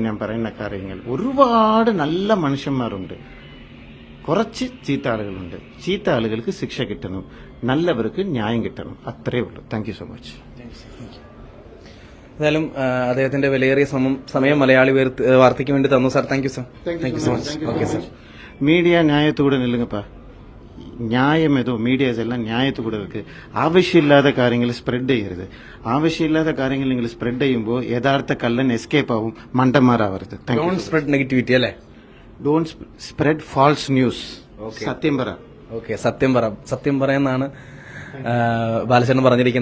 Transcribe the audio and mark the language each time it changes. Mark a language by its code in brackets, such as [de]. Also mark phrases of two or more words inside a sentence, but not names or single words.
[ml] ഞാൻ പറയുന്ന കാര്യങ്ങൾ ഒരുപാട് നല്ല മനുഷ്യന്മാരുണ്ട്, കുറച്ച് ചീത്ത ആളുകളുണ്ട്. ചീത്ത ആളുകൾക്ക് ശിക്ഷ കിട്ടണം, നല്ലവർക്ക് ന്യായം കിട്ടണം. അത്രേ ഉള്ളൂ. [en] thank you so much. [ml] എന്തായാലും അദ്ദേഹത്തിന്റെ വിലയേറിയ സമയം മലയാളി വാർത്തയ്ക്ക് വേണ്ടി തന്നു സാർ. [en] Thank you sir. Thank you so much. Okay sir. [ta] மீடியா நியாயத்தோட நில்லுங்கப்பா. நியாயம் ஏதோ மீடியாஸ் எல்லாம் நியாயத்தோட இருக்கு. [ml] ஆവശ്യം இல்லாத കാര്യങ്ങൾ സ്പ്രെഡ് ചെയ്യരുത്. ആവശ്യമില്ലാത്ത കാര്യങ്ങൾ നിങ്ങൾ സ്പ്രെഡ് ചെയ്യുമ്പോൾ യഥാർത്ഥ കള്ളൻ എസ്കേപ്പ് ആവും, മണ്ടന്മാരാവരുത്. [en] don't spread negativity അല്ലേ? don't spread false news. [ml] സത്യം പറ. ഓക്കെ, സത്യം പറയാന്നാണ് ബാലചന്ദ്രൻ പറഞ്ഞിരിക്കുന്നത്.